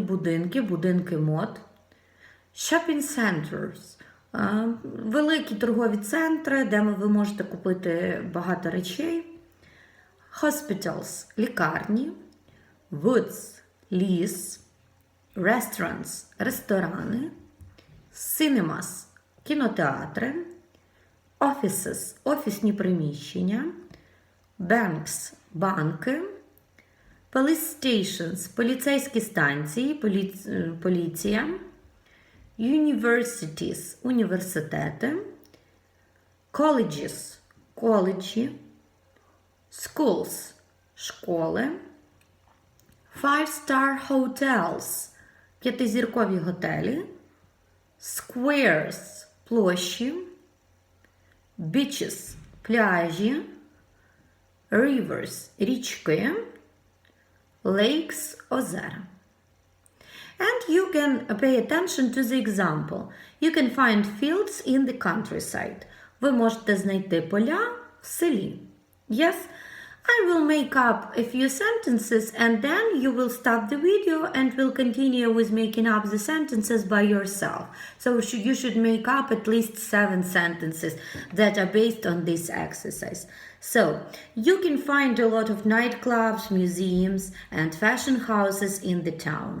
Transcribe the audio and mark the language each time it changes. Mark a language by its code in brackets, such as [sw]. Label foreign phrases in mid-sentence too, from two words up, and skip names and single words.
[uk] будинки, будинки мод, [en] shopping centers [uk] – великі торгові центри, де ви можете купити багато речей, hospitals – лікарні, woods – ліс, restaurants – ресторани, cinemas – кінотеатри, offices – офісні приміщення, [en] banks – банки, police stations – [uk] поліцейські станції, поліція, universities – університети, colleges – коледжі, schools – школи, [en] five-star hotels – [uk] п'ятизіркові готелі, squares – площі, beaches – пляжі, rivers – річки, lakes – озера. [en] And you can pay attention to the example. You can find fields in the countryside. [uk] Ви можете знайти поля в селі. [en] Yes? I will make up a few sentences and then you will stop the video and will continue with making up the sentences by yourself. So you should make up at least 7 sentences that are based on this exercise. So, you can find a lot of nightclubs, museums, and fashion houses in the town.